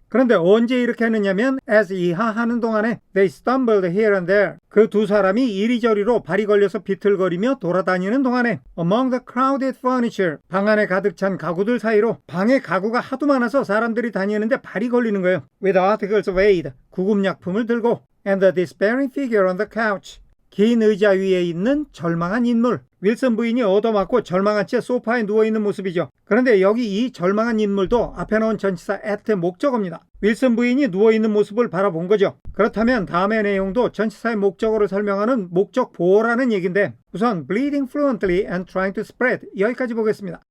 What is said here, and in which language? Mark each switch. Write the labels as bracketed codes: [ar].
[ko] 그런데 언제 이렇게 했느냐면 as 이하 하는 동안에 [en] they stumbled here and there, [ko] 그 두 사람이 이리저리로 발이 걸려서 비틀거리며 돌아다니는 동안에 [en] among the crowded furniture, [ko] 방 안에 가득 찬 가구들 사이로, 방에 가구가 하도 많아서 사람들이 다니는데 발이 걸리는 거예요. [en] with articles of aid, [ko] 구급약품을 들고 [en] and the despairing figure on the couch, [ko] 긴 의자 위에 있는 절망한 인물. 윌슨 부인이 얻어맞고 절망한 채 소파에 누워있는 모습이죠. 그런데 여기 이 절망한 인물도 앞에 나온 전치사 at의 목적어입니다. 윌슨 부인이 누워있는 모습을 바라본 거죠. 그렇다면 다음의 내용도 전치사의 목적어를 설명하는 목적 보호라는 얘기인데 우선 [en] bleeding fluently and trying to spread, [ko] 여기까지 보겠습니다.